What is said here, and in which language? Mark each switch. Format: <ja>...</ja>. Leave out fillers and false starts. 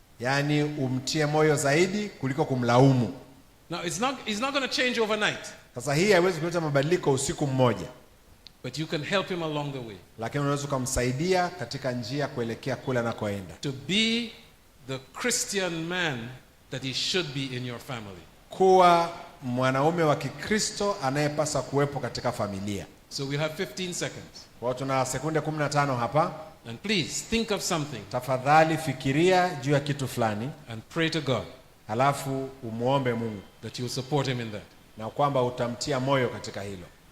<sw>Yaani umtie moyo zaidi kuliko kumlaumu.</sw> <en>Now it's not going to change overnight.</en> <sw>Sasa hii haiwezi kuleta mabadiliko usiku mmoja.</sw> <en>But you can help him along the way.</en> <sw>Lakini unaweza kumsaidia katika njia kuelekea kule anakoenda.</sw> <en>To be the Christian man that he should be in your family.</en> <sw>Kuwa mwanaume wa Kikristo anayepaswa kuwepo katika familia.</sw> <en>So we have 15 seconds.</en> <sw>Kwa tuna sekunde 15 hapa.</sw> <en>And please think of something.</en> <sw>Tafadhali fikiria juu ya kitu fulani.</sw> <en>And pray to God.</en> <sw>Alafu umuombe Mungu.</sw> <en>That you will support him in that.</en> <sw>Na kwamba utamtia moyo katika hilo.</sw>